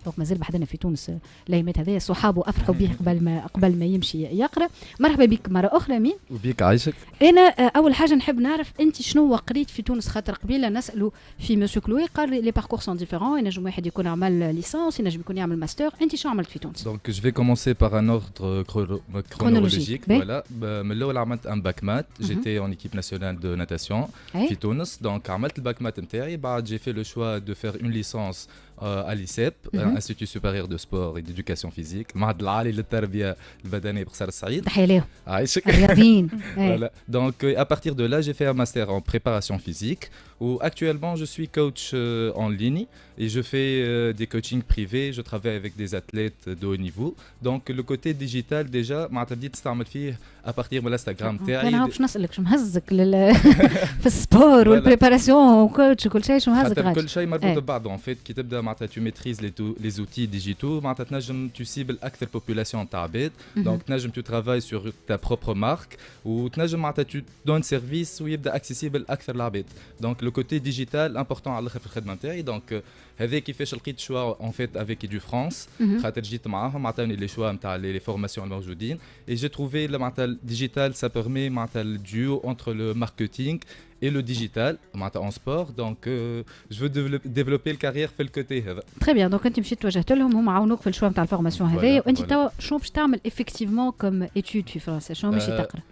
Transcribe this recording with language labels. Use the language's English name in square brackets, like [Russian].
[Arabic] دونك مازال بحدنا في تونس الايامات هذه، صحابه افرحوا به قبل ما يمشي يقرا. مرحبا بك مره اخرى امين. وبيك عايشك. انا اول حاجه نحب نعرف انت شنو قريت في تونس، خاطر قبيله نسالوا في مسيو كلوي قال لي [French] باركور سون ديفيرون، [Arabic] ينجم واحد يكون عمل ليسانس تونس ينجم يكون يعمل ماستر انت شو عملت في تونس؟ [French] Donc, je vais commencer par un ordre chronologique. Ben. Voilà. [Arabic] من الأول عملت [French] un bac maths. J'étais en équipe nationale de natation [Arabic] في تونس. [French] Donc, [Arabic] عملت [French] le bac maths [Arabic] نتاعي. [French] بعد j'ai fait le choix de faire une licence à l'ICEP, Institut supérieur de sport et d'éducation physique. [Arabic] معهد العالي للتربية البدنية بقصر السعيد. تحية لهم. عايشك. رياضيين. [French] Voilà. Donc, à partir de là, j'ai fait un master en préparation physique où actuellement je suis coach en ligne et je fais des coachings privés. Je travaille avec des athlètes de haut niveau. Donc, le côté digital, déjà, [Arabic] معناتها بديت نستعمل فيه [French] à partir de l'Instagram [Arabic] تاعي. أنا باش نسألك شو مهزك في السبور والبريباراسيون وكوتش وكل شيء شو مهزك غادي؟ كل شيء مربوط ببعضه. [French] En fait, [Arabic] كي تبدا معناتها [French] tu maîtrises les outils digitaux, [Arabic] معناتها تنجم [French] tu cibles [Arabic] أكثر [French] population [Arabic] تاع عباد. [French] Donc, [Arabic] تنجم [French] tu travailles sur ta propre marque [Arabic] وتنجم معناتها [French] tu donnes service [Arabic] ويبدا [French] accessible [Arabic] أكثر للعباد. [French] Donc, le côté digital important [Arabic] على الآخر في الخدمة نتاعي. [French] Donc, [Arabic] هذا كيفاش لقيت شوا [French] en fait avec EduFrance. [Arabic] خاطر جيت معاهم عطاوني [French] les choix [Arabic] نتاع [French] les formations [Arabic] الموجودين [French] et j'ai trouvé [Arabic] معناتها [French] digital ça permet معناتها le duo entre le marketing et le digital en sport. Donc, je veux développer le carrière [Arabic] في الكوتي هذا. [French] Très bien. [Arabic] Donc, انت مشيت توجهت لهم هم عاونوك في الشوا نتاع الفورماسيون هذايا وانت توا شنو باش تعمل [French] effectivement comme étude [Arabic] في فرنسا؟ شنو ماشي تقرا؟